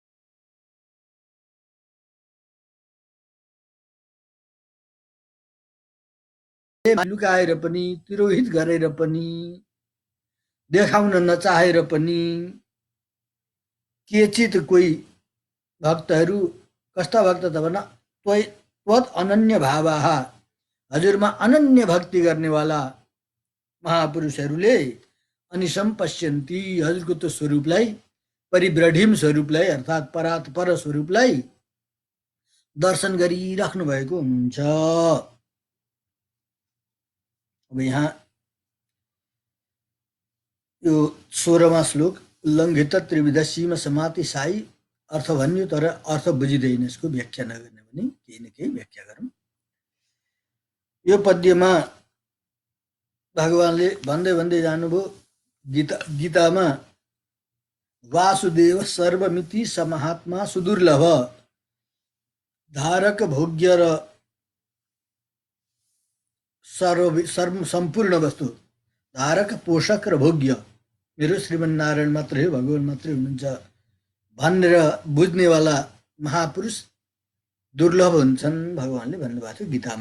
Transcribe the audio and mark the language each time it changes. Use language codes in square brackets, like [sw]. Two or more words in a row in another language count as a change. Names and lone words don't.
[ne] लुकाएर पनि, तिरोहित गरेर पनि, देखाउन नचाहेर पनि केचित कोही भक्तहरू, कस्ता भक्त त भन, [sa] त्वत् अनन्य भावाः, [ne] हजुरमा अनन्य भक्ति गर्नेवाला महापुरुषहरूले [sa] अनिशम पश्यन्ति, [ne] हजुरको त्यो स्वरूपलाई, परिब्रढिम स्वरूपलाई अर्थात् परात पर स्वरूपलाई दर्शन गरिराख्नु भएको हुनुहुन्छ। अब यहाँ यो 16वां श्लोक [sa] उल्लङ्घित त्रिविध सीम समातिशायी [ne] अर्थ भन्यो, तर अर्थ बुझिँदैन, यसको व्याख्या नगर्ने भने केही न केही व्याख्या गरौँ। यो पद्यमा भगवानले भन्दै भन्दै जानुभयो गीतामा [sa] वासुदेव सर्वमिति समहात्मा सुदुर्लभ [ne] धारक भोग्य र सम्पूर्ण वस्तु धारक पोषक र भोग्य मेरो श्रीमन्नारायण मात्रै हो, भगवान मात्रै हुनुहुन्छ भनेर बुझ्नेवाला महापुरुष दुर्लभ हुन्छन् भगवानले भन्नुभएको थियो गीतामा।